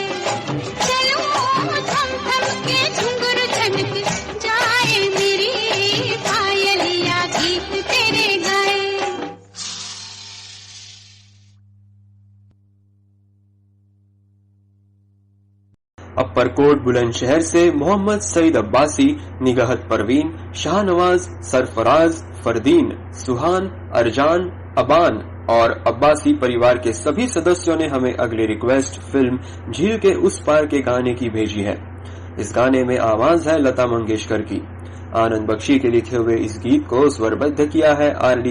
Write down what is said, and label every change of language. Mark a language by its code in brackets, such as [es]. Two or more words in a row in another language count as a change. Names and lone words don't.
[hi] चलो थम थम के घुंघरू छनक जाए मेरी पायलिया गीत तेरे गाए। अप्परकोट बुलंदशहर से मोहम्मद सईद अब्बासी, निगहत परवीन, शाहनवाज, सरफराज, फरदीन, सुहान, अरजान, अबान और अब्बासी परिवार के सभी सदस्यों ने हमें अगली रिक्वेस्ट फिल्म झील के उस पार के गाने की भेजी है। इस गाने में आवाज है लता मंगेशकर की। आनंद बख्शी के लिखे हुए इस गीत को स्वरबद्ध किया है आर.डी.